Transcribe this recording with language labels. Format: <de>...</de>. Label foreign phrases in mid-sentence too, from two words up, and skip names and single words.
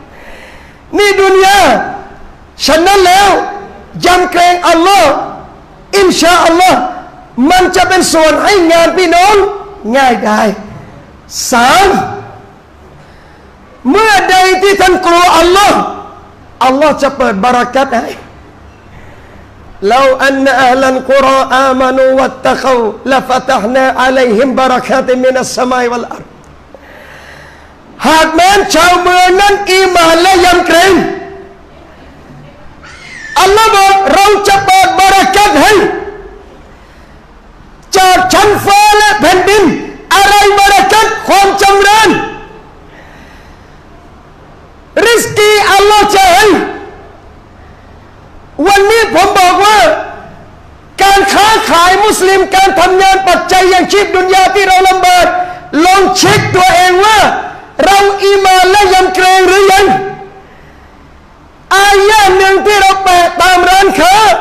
<th>ฉะนั้นแล้วยำเกรงอัลลอฮ์อินชาอัลลอฮ์มันจะเป็นส่วนให้งานพี่น้องง่ายได้ 3เมื่อใดที่ท่านกลัวอัลลอฮ์จะเปิดบารักัตให้</th> <ar>لو أن أهل القرى آمنوا واتقوا لفتحنا عليهم بركات من السماء والأرض</ar> <th>หากแม้นชาวเมืองนั้นอีหม่านและยำเกรงอัลลอฮ์บอกเราจะเปิดบารักัตให้ จากชั้นฟ้าและแผ่นดินอะไรบารักัตความจำเริญริสกีอัลลอฮ์จะให้วันนี้ผมบอกว่าการค้าขายมุสลิมการทำงานปัจจัยอย่างชีพดุนยาที่เราลำบากลองเช็คตัวเองว่าเราอีมานและยำเกรงหรือยังอายะหนึ่งที่เราแปะตามร้านค้า</th>